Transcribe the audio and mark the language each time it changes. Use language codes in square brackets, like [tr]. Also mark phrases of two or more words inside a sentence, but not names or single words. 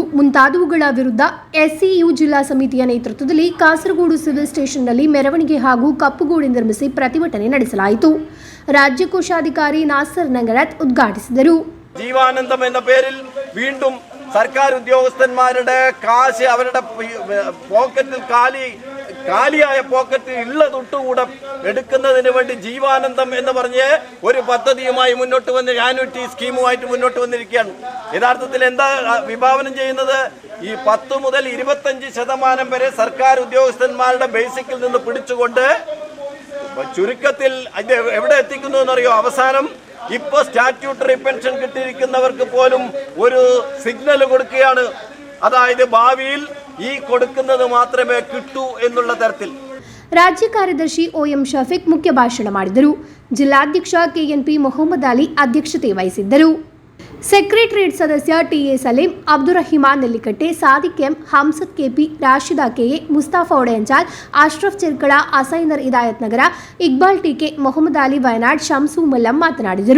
[kn] ಮುಂತಾದವುಗಳ ವಿರುದ್ಧ ಎಸ್ಸಿಯು ಜಿಲ್ಲಾ ಸಮಿತಿಯ ನೇತೃತ್ವದಲ್ಲಿ ಕಾಸರಗೋಡು ಸಿವಿಲ್ ಸ್ಟೇಷನ್ನಲ್ಲಿ ಮೆರವಣಿಗೆ ಹಾಗೂ ಕಪ್ಪುಗೋಡೆ ನಿರ್ಮಿಸಿ ಪ್ರತಿಭಟನೆ ನಡೆಸಲಾಯಿತು. ರಾಜ್ಯ ಕೋಶಾಧಿಕಾರಿ നാസർ നഗരത്ത് ഉദ്ഘാടിಸಿದರು. [ml] ജീവാനന്ദം എന്ന പേരിൽ വീണ്ടും സർക്കാർ ഉദ്യോഗസ്ഥന്മാരുടെ കാശ് അവരുടെ പോക്കറ്റിൽ കാലിയായ പോക്കറ്റ് ഉള്ളതൊട്ടുകൂടെ എടുക്കുന്നതിന് വേണ്ടി ജീവാനന്ദം എന്ന് പറഞ്ഞ് ഒരു പദ്ധതിയുമായി മുന്നോട്ട് വന്ന് [en] annuity scheme [ml] മുന്നോട്ട് വന്നിരിക്കുകയാണ്. യഥാർത്ഥത്തിൽ എന്താ വിഭാവനം ചെയ്യുന്നത്? ഈ 10 മുതൽ 25% വരെ സർക്കാർ ഉദ്യോഗസ്ഥന്മാരുടെ ബേസിക്കിൽ നിന്ന് പിടിച്ചുകൊണ്ട് ചുരുക്കത്തിൽ എവിടെ എത്തിക്കുന്നു എന്നറിയോ? അവസാനം ഇപ്പോൾ [en] statutory pension [ml] കിട്ടിയിരിക്കുന്നവർക്ക് പോലും ഒരു സിഗ്നൽ കൊടുക്കുകയാണ്. അതായത് ഭാവിയിൽ ഈ കൊടുക്കുന്നത് മാത്രമേ കിട്ടൂ എന്നുള്ള തരത്തിൽ. [kn] ರಾಜ್ಯ ಕಾರ್ಯದರ್ಶಿ OM ಶಫೀಕ್ ಮುಖ್ಯ ಭಾಷಣ ಮಾಡಿದರು. ಜಿಲ್ಲಾಧ್ಯಕ್ಷ KNP ಮೊಹಮ್ಮದ್ ಅಲಿ ಅಧ್ಯಕ್ಷತೆ ವಹಿಸಿದ್ದರು. ಸೆಕ್ರೆಟರಿಯೇಟ್ ಸದಸ್ಯ TA ಸಲೀಂ, ಅಬ್ದುರಹಿಮಾನ್ ನೆಲ್ಲಿಕಟ್ಟೆ, ಸಾದಿಕ್ ಎಂ, ಹಮ್ಸತ್ KP, ರಾಶಿದಾ KA, ಮುಸ್ತಾಫಾ ಒಡೆಯಂಚಾಲ್, ಅಶ್ರಫ್ ಚಿರ್ಕಳ, ಅಸೈನರ್ ಇದಾಯತ್ ನಗರ, ಇಕ್ಬಾಲ್ TK, ಮೊಹಮ್ಮದ್ ಅಲಿ ವಯನಾಡ್, ಶಂಸು ಮಲ್ಲಂ ಮಾತನಾಡಿದರು.